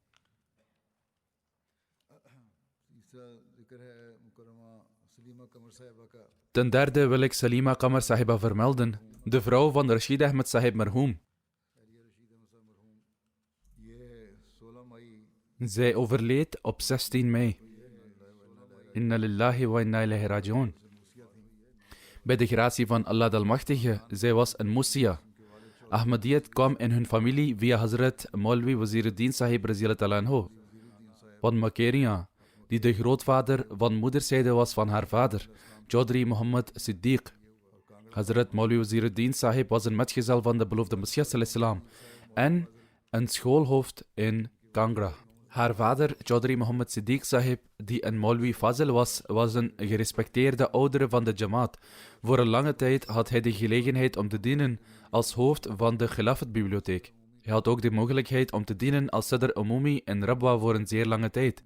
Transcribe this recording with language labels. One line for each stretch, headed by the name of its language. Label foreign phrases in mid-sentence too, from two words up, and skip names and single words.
Dutch: Ten derde wil ik Salima Qamar Sahiba vermelden, de vrouw van Rashid Ahmed Sahib Marhoom. Zij overleed op 16 mei.
Arabic: إنا لله وإنا إليه راجعون.
Dutch: Bij de gratie van Allah de Almachtige, zij was een Musia. Ahmadiyyat kwam in hun familie via Hazrat Maulwi Waziruddin Sahib
Arabic: رضي الله عنه
Dutch: van Makeria, die de grootvader van moederszijde was van haar vader, Chaudhry Muhammad Siddiq. Hazrat Maulwi Waziruddin Sahib was een metgezel van de beloofde Messias
Arabic: صلى الله عليه وسلم
Dutch: en een schoolhoofd in Kangra. Haar vader, Chaudhry Muhammad Siddiq Sahib, die een Maulwi Fazil was een gerespecteerde oudere van de Jamaat. Voor een lange tijd had hij de gelegenheid om te dienen als hoofd van de Khilafat-bibliotheek. Hij had ook de mogelijkheid om te dienen als Sadr Umumi in Rabwa voor een zeer lange tijd.